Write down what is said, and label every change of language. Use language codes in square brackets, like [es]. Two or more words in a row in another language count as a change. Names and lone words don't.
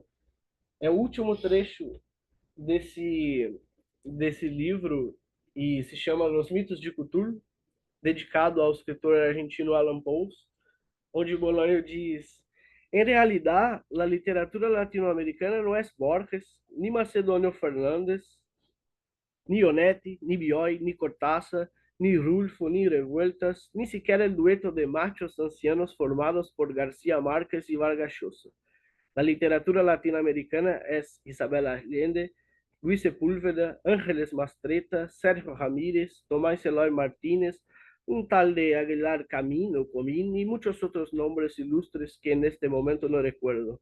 [pt] É o último trecho desse livro e se chama Los Mitos de Cthulhu, dedicado ao escritor argentino Alan Poe, onde Bolanho diz: em realidade, a literatura latino-americana não é Borges, [es] ni Macedônio Fernandes, ni Onetti, ni Bioy, ni Cortázar, ni Rulfo, ni Revueltas, ni siquiera el dueto de machos ancianos formados por García Márquez y Vargas Llosa. La literatura latinoamericana es Isabel Allende, Luis Sepúlveda, Ángeles Mastretta, Sérgio Ramírez, Tomás Eloy Martínez, un tal de Aguilar Camino, Comín y muchos otros nombres ilustres que en este momento no recuerdo.